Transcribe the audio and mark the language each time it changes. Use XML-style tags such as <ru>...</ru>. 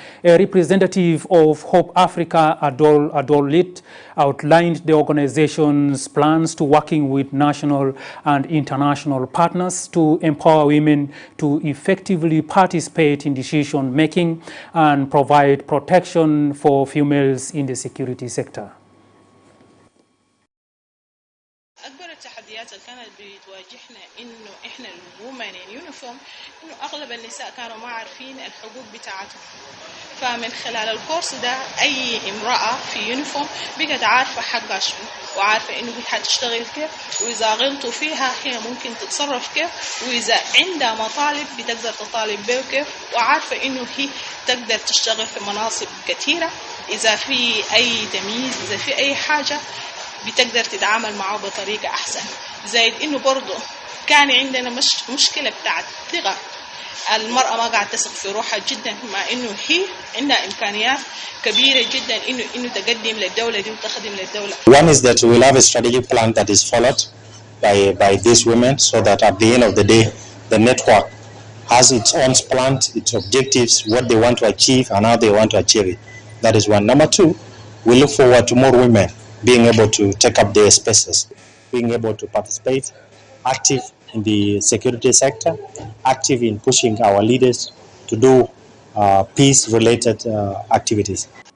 <en>A representative of Hope Africa, Adol Lit, outlined the organization's plans to working with national and international partners to empower women to effectively participate in decision-making and provide protection for females in the security sector.</en> <ar>أكبر التحديات اللي كانت بتواجهنا إنه إحنا الومن يونيفورم إنه أغلب النساء كانوا ما عارفين الحقوق بتاعتهم. فمن خلال الكورس ده أي امرأة في يونيفورم بقت عارفة حقها شنو وعارفة إنه هي حتشتغل كيف وإذا غلطوا فيها هي ممكن تتصرف كيف وإذا عندها مطالب بتقدر تطالب به كيف وعارفة إنه هي تقدر تشتغل في مناصب كثيرة. إذا في أي تمييز إذا في أي حاجة بتقدر تتعامل معه بطريقة أحسن. زائد إنه برضو كان عندنا مشكلة بتاعت ثقة. المرأة ما قاعدة تثق في روحها جدا مع إنه هي عندها إمكانيات كبيرة جدا إنه تقدم للدولة دي وتخدم للدولة.</ar> <en>One is that we will have a strategic plan that is followed by these women so that at the end of the day the network has its own plan, its objectives, what they want to achieve and how they want to achieve it. That is one. Number two, we look forward to more women being able to take up their spaces, being able to participate, active in the security sector, active in pushing our leaders to do peace-related activities.</en>